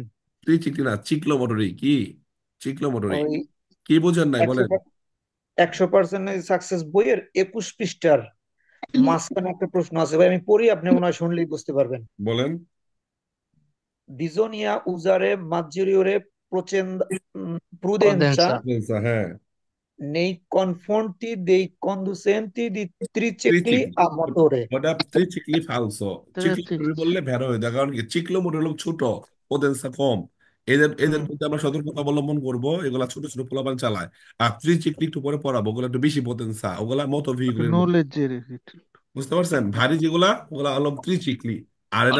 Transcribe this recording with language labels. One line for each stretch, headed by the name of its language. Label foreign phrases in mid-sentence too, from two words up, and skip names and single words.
Bangla: চিকলি না, চিকলো মোটরই। কি চিকলো মোটরই? ওই কি বোঝেন নাই একশো বলেন? 100% সাকসেস বইয়ের 21 পৃষ্ঠার মাঝখানে একটা প্রশ্ন আছে ভাই, আমি পড়ি, আপনি মনে হয় শুনলেই বুঝতে পারবেন। বলেন।
Italian: Bisogna usare maggiore prudenza কনডেন্সার। আচ্ছা, হ্যাঁ। nei confronti dei conducenti di tricicli
Bangla: ত্রিচিকলি।
Italian: a motore।
Bangla: ওটা
Italian: tricicli falso.
Bangla: চিকলো মোটর বললে ভেড়া হয়ে যায়, কারণ কি চিকলো মোটর হলো ছোট, পোটেনশা কম। এদের এদের হুম। প্রতি আমরা সতর্কতা অবলম্বন করবো, এগুলা ছোট ছোট পোলাপান চালায়। আর ত্রিচিকলি একটু পরে পড়াবো, ওগুলো একটু বেশি পোটেনশা, ওগুলা মতো ভেহিকুলের মতো। নলেজের। বুঝতে পারছেন? ভারী যেগুলা, ওগুলা হলো ত্রিচিকলি। আর এটা